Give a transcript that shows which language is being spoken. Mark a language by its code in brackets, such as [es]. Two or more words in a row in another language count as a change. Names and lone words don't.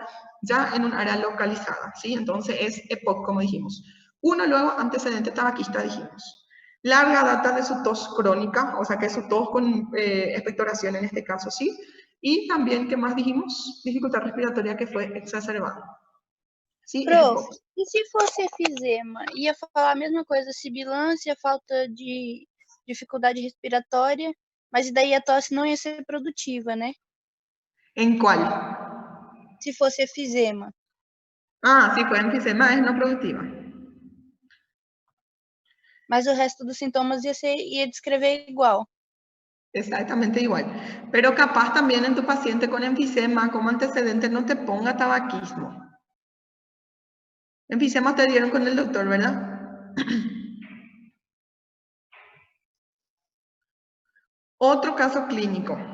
[es] Ya en un área localizada, ¿sí? Entonces es EPOC, como dijimos. Uno luego, antecedente tabaquista, dijimos. Larga data de su tos crónica, o sea que su tos con expectoración en este caso, ¿sí? Y también, ¿qué más dijimos? Dificultad respiratoria que fue exacerbada. ¿sí? [pt] Prof, e se fosse efizema? Ia falar a mesma coisa, sibilância, falta de dificuldade respiratória, mas daí a tosse não ia ser produtiva, né? [es] ¿En cuál? [pt] Se fosse efizema. [es] Ah, sí, fue enfisema, es no productiva. [pt] Mas o resto dos sintomas ia descrever igual. [es] Exactamente igual. Pero capaz también en tu paciente con enfisema como antecedente no te ponga tabaquismo. Enfisema te dieron con el doctor, ¿verdad? Otro caso clínico.